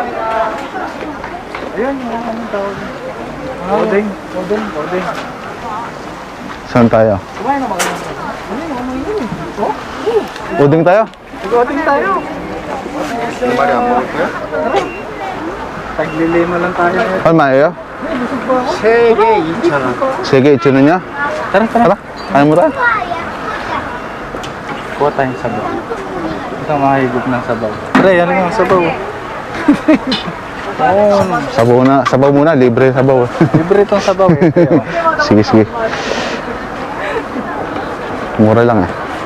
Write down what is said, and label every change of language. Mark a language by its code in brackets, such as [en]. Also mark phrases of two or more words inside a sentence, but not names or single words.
[tl] Ayun, anong tawag dito? Odeng. Saan tayo? Kumain na mga Uding tayo? Odeng tayo. Taglilima lang tayo. [ko] 얼마예요? [tl] Sige, 2,000원. [ko] 3개 2,000원이야? [tl] Tara. Kaya mo rin? Kuha tayong sabaw. Isang mahigop ng sabaw. Pre, ano yung sabaw? Sabaw muna, libre sabaw. Libre itong sabaw eh. Sige. Mura lang eh.